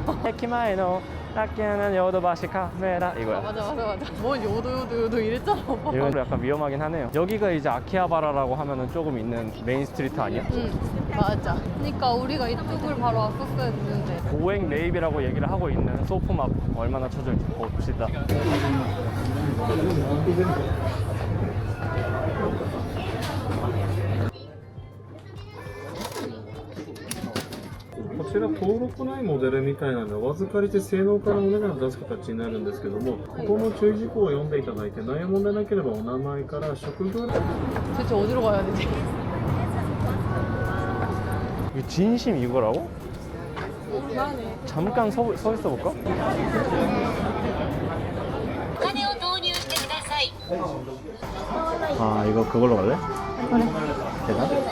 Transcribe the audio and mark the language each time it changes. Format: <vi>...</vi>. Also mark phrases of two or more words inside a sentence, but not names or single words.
<ko>에키마에노 아끼는 요도바시 카메라 이거야. 맞아. 뭘 요도 이랬잖아. 이건 약간 위험하긴 하네요. 여기가 이제 아키하바라라고 하면은 조금 있는 메인 스트리트 아니야? 응, 맞아. 그러니까 우리가 이쪽을 바로 왔었어야 되는데. 고액 매입이라고 얘기를 하고 있는 소품업 얼마나 쳐줄지 봅시다.</ko> <ja>こちら登録ないモデルみたいなのでお預かりして性能からお値段を出す形になるんですけども、ここの注意事項を読んでいただいて内容問題なければお名前から職業</ja> <ko>도대체 어디로 가야 되지? 이게 진심 이거라고? 잠깐 서 있어 볼까? 아 이거 그걸로 갈래? 그래. 대단?</ko>